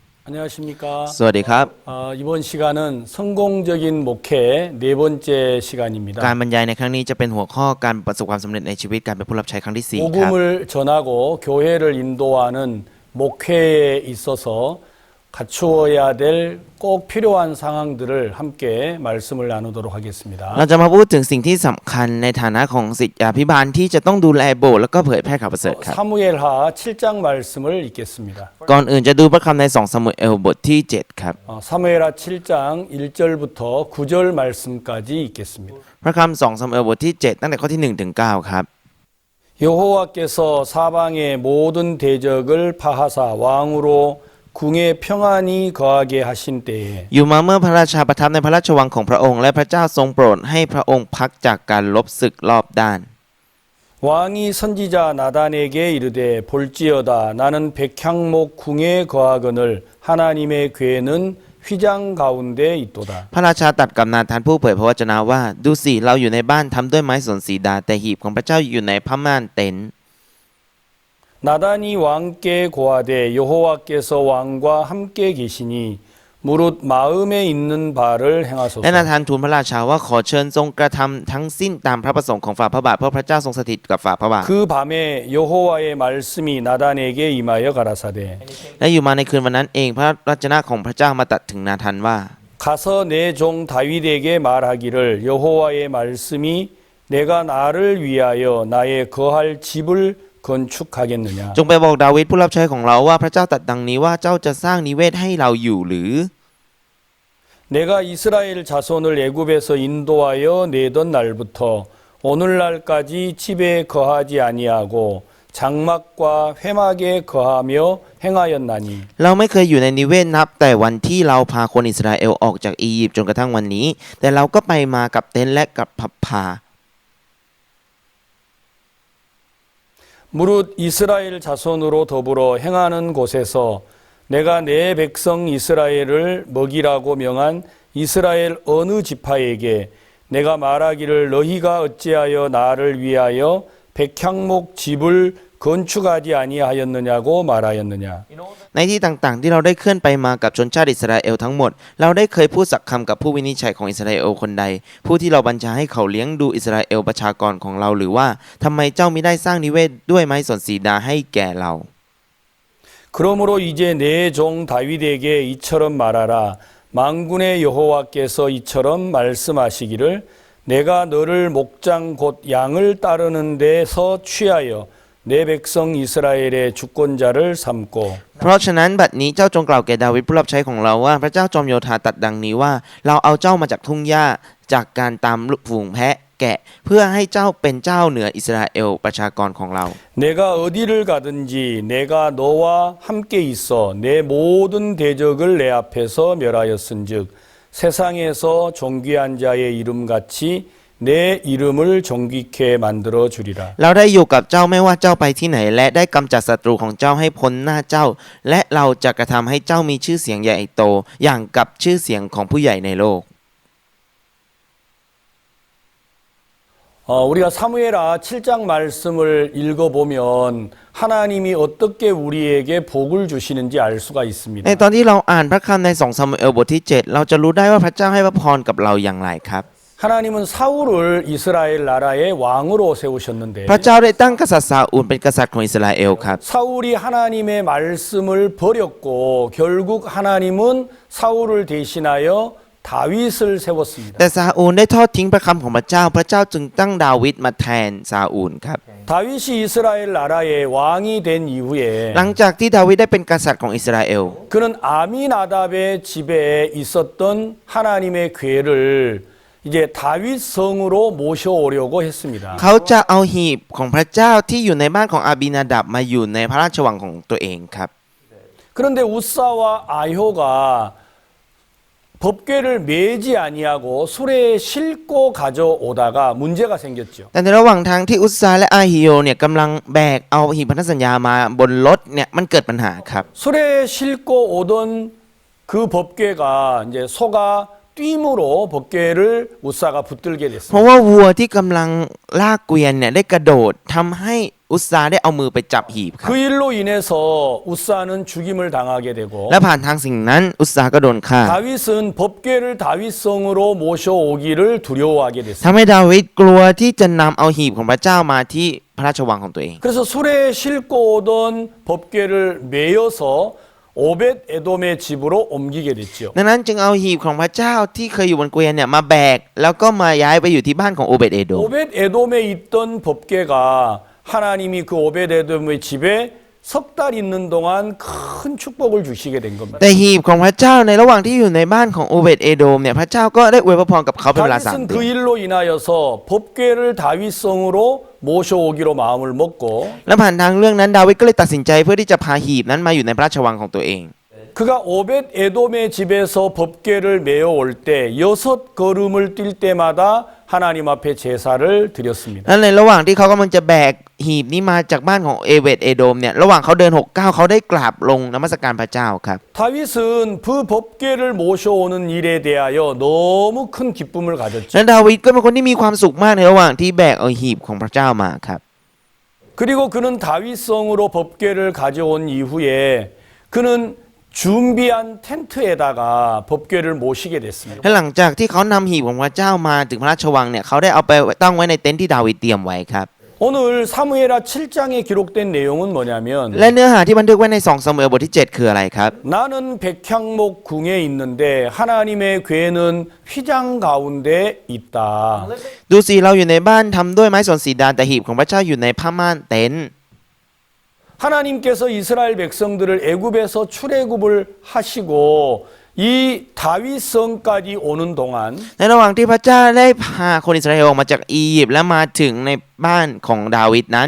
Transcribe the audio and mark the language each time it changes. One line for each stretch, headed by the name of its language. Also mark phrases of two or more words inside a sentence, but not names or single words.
Korean: 안녕하십니까.
Thai: สวัสดีครับ
Korean: 이번 시간은 성공적인 목회 네 번째
Thai: การ
Korean: 시간입니다.
Thai: บรรยายในครั้งนี้จะเป็นหัวข้อการประสบความสำเร็จในชีวิตการเป็นผู้รับใช้ครั้งที่4ครับ
Korean: 복음을 전하고 교회를 인도하는 목회에 있어서 갖추어야 될 꼭 필요한 상황들을 함께 말씀을 나누도록 하겠습니다.
Thai: เราจะมาพูดถึงสิ่งที่สำคัญในฐานะของศิษยาภิบาลที่จะต้องดูแลโบสถ์แล้วก็เผยแพร่ข่าวประเสริฐครับ
Korean: 사무엘하 7장 말씀을 읽겠습니다.
Thai: ก่อนอื่นจะดูพระคำใน2ซามูเอลบทที่7ครับ
Korean: 사무엘하 7장 1절부터 9절 말씀까지 읽겠습니다.
Thai: พระคำ2ซามูเอลบทที่7ตั้งแต่ข้อที่1ถึง9ครับ
Korean: 여호와께서 사방의 모든 대적을 파하사 왕으로 궁에 평안히 거하게 하신 때에
Thai: อยู่มาเมื่อพระราชาประทับในพระราชวังของพระองค์และพระเจ้าทรงโปรดให้พระองค์พักจากการลบศึกรอบด้าน
Korean: 왕이 선지자 나단에게 이르되 볼지어다 나는 백향목 궁에 거하거늘 하나님의 궤는 휘장 가운데 있도다.
Thai: พระราชาตรัสกับนาธานผู้เผยพระวจนะว่าดูสิเราอยู่ในบ้านทำด้วยไม้สนสีดาแต่หีบของพระเจ้าอยู่ในผ้าม่านเต็นท์
Korean: 나단이 왕께 고하되 여호와께서 왕과 함께 계시니 무릇 마음에 있는 바를
Thai: และนา
Korean: 행하소서.
Thai: ธานทูลพระราชาว่าขอเชิญทรงกระทำทั้งสิ้นตามพระประสงค์ของฝ่าพระบาทเพราะพระเจ้าทรงสถิตกับฝ่าพระบาท
Korean: 그 밤에 여호와의 말씀이 나단에게 임하여 가라사대
Thai: และอยู่มาในคืนวันนั้นเองพระวจนะของพระเจ้ามาตรัสถึงนาธานว่า
Korean: 가서 내 종 다윗에게 말하기를 여호와의 말씀이 내가 나를 위하여 나의 거할 집을 건축하겠느냐.
Thai: จงไปบอกดาวิดผู้รับใช้ของเราว่าพระเจ้าตรัสดังนี้ว่าเจ้าจะสร้างนิเวศให้เราอยู่หรือ
Korean: 내가 이스라엘 자손을 애굽에서 인도하여 내던 날부터 오늘날까지 집에 거하지 아니하고 장막과 회막에 거하며 행하였나니
Thai: เราไม่เคยอยู่ในนิเวศนับแต่วันที่เราพาคนอิสราเอลออกจากอียิปต์จนกระทั่งวันนี้แต่เราก็ไปมากับเต็นท์และกับผับพา
Korean: 무릇 이스라엘 자손으로 더불어 행하는 곳에서 내가 내 백성 이스라엘을 먹이라고 명한 이스라엘 어느 지파에게 내가 말하기를 너희가 어찌하여 나를 위하여 백향목 집을 건축하지 아니하였느냐고 말하였느냐.
Thai: ในที่ต่างๆที่เราได้เคลื่อนไปมากับชนชาติอิสราเอลทั้งหมดเราได้เคยพูดสักคำกับผู้วินิจฉัยของอิสราเอลคนใดผู้ที่เราบัญชาให้เขาเลี้ยงดูอิสราเอลประชากรของเราหรือว่าทำไมเจ้ามิได้สร้างนิเวศด้วยไม้สนสีดาให้แก่เรา
Korean: 그러므로 이제 내 종 다윗에게 이처럼 말하라. 만군의 여호와께서 이처럼 말씀하시기를 내가 너를 목장 곧 양을 따르는 데서 취하여 내 백성 이스라엘의 주권자를 삼고
Thai: เพราะฉะนั้นบัดนี้เจ้าจงกล่าวแก่ดาวิดผู้รับใช้ของเราว่าพระเจ้าจอมโยธาตรัสดังนี้ว่าเราเอาเจ้ามาจากทุ่งหญ้าจากการตามฝูงแพะแกะเพื่อให้เจ้าเป็นเจ้าเหนืออิสราเอลประชากรของเรา
Korean: 내가 어디를 가든지 내가 너와 함께 있어 내 모든 대적을 내 앞에서 멸하였은즉 세상에서 존귀한 자의 이름같이 내 이름을 존귀케 만들어 주리라.
Thai: เราได้อยู่กับเจ้าไม่ว่าเจ้าไปที่ไหนและได้กำจัดศัตรูของเจ้าให้พ้นหน้าเจ้าและเราจะกระทำให้เจ้ามีชื่อเสียงใหญ่โตอย่างกับชื่อเสียงของผู้ใหญ่ในโลก
Korean: 우리가 사무엘하 7장 말씀을 읽어보면 하나님이 어떻게 우리에게 복을 주시는지 알 수가 있습니다.
Thai: ในตอนที่เราอ่านพระคำใน2ซามูเอลบทที่7เราจะรู้ได้ว่าพระเจ้าให้พระพรกับเราอย่างไรครับ
Korean: 하나님은 사울을 이스라엘 나라의 왕으로 세우셨는데
Thai: พระเจ้าได้ตั้งกษัตริย์ซาอูลเป็นกษัตริย์ของอิสราเอลครับ
Korean: 사울이 하나님의 말씀을 버렸고 결국 하나님은 사울을 대신하여 다윗을 세웠습니다.
Thai: แต่ซาอูลได้ทอดทิ้งพระคำของพระเจ้าพระเจ้าจึงตั้งดาวิดมาแทนซาอูลครับ
Korean: 다윗이 이스라엘 나라의 왕이 된 이후에
Thai: หลังจากที่ดาวิดได้เป็นกษัตริย์ของอิสราเอล
Korean: 그는 아미나답의 집에 있었던 하나님의 궤를 이제 다윗 성으로 모셔오려고 했습니다.
Thai: เขาจะเอาหีบของพระเจ้าที่อยู่ในบ้านของอาบินาดับมาอยู่ในพระราชวังของตัวเองครับ
Korean: 그런데 우사와 아효가 법궤를 매지 아니하고 수레에 싣고 가져오다가 문제가 생겼죠.
Thai: แต่ในระหว่างทางที่อุสซาและอาฮิโอเนี่ยกำลังแบกเอาหีบพันธสัญญามาบนรถเนี่ยมันเกิดปัญหาครับ
Korean: 수레에 싣고 오던 그 법궤가 이제 소가 뛰므로 법궤를 우사가 붙들게
Thai: เพราะ
Korean: 됐습니다.
Thai: ว่าวัวที่กำลังลากเกวียนเนี่ยได้กระโดดทำให้อุสซาได้เอามือไปจับหีบครับ
Korean: 그 일로 인해서 우사는 죽임을 당하게 되고
Thai: และผ่านทางสิ่งนั้นอุสซาก็โดนฆ่า
Korean: 다윗은 법궤를 다윗성으로 모셔오기를 두려워하게 됐습니다.
Thai: ทำให้ดาวิดกลัวที่จะนำเอาหีบของพระเจ้ามาที่พระราชวังของตัวเอง
Korean: 그래서 수레에 싣고 오던 법궤를 메어서 오벳 에돔의 집으로 옮기게 됐죠.
Thai: ดังนั้นจึงเอาหีบของพระเจ้าที่เคยอยู่บนเกวียนเนี่ยมาแบกแล้วก็มาย้ายไปอยู่ที่บ้านของโอเบดเอโดม
Korean: 오벳 에돔에 있던 법궤가 하나님이 그 오벳 에돔의 집에 석 달 있는 동안 큰 축복을 주시게 된 겁니다.
Thai: แต่หีบของพระเจ้าในระหว่างที่อยู่ในบ้านของโอเบดเอโดมเนี่ยพระเจ้าก็ได้อวยพรกับเขาเป็นเวลา3
Korean: 다윗은
Thai: เดื
Korean: 그
Thai: อน
Korean: 일로 인하여서 법궤를 다윗성으로 모셔오기로 마음을 먹고
Thai: และผ่านทางเรื่องนั้นดาวิดก็เลยตัดสินใจเพื่อที่จะพาหีบนั้นมาอยู่ในพระราชวังของตัวเอง
Korean: 그가 오벳 에돔의 집에서 법궤를 메어올 때 6걸음을 뛸 때마다 하나님 앞에 제사를 드렸습니다.
Thai: และในระหว่างที่เขากำลังจะแบกหีบนี้มาจากบ้านของเอเวดเอโดมเนี่ยระหว่างเขาเดิน6 ก้าวเขาได้กราบลงนมัสการพระเจ้าครับ
Korean: 다윗은 그 법궤를 모셔오는 일에 대하여 너무 큰 기쁨을 가졌죠.
Thai: และดาวิดก็เป็นคนที่มีความสุขมากในระหว่างที่แบกเอาหีบของพระเจ้ามาครับ
Korean: 그리고 그는 다윗성으로 법궤를 가져온 이후에 그는 준비한 텐트에다가 법궤를 모시게 됐습니다.
Thai: และหลังจากที่เขานำหีบของพระเจ้ามาถึงพระราชวังเนี่ยเขาได้เอาไปตั้งไว้ในเต็นท์ที่ดาวิดเตรียมไว้ครับ
Korean: 오늘 사무엘하 7장에 기록된 내용은 뭐냐면
Thai: และเนื้อหาที่บันทึกไว้ใน2 ซามูเอลบทที่ 7 คืออะไรครับ
Korean: 나는 백향목 궁에 있는데 하나님의 궤는 휘장 가운데 있다.
Thai: ดูสิเราอยู่ในบ้านทำด้วยไม้สนสีดานแต่หีบของพระเจ้าอยู่ในผ้าม่านเต็นท์
Korean: 하나님께서 이스라엘 백성들을 애굽에서 출애굽을 하시고 이 다윗성까지 오는 동안
Thai: ในระหว่างที่พระเจ้าได้พาคนอิสราเอลออกมาจากอียิปต์และมาถึงในบ้านของดาวิดนั้น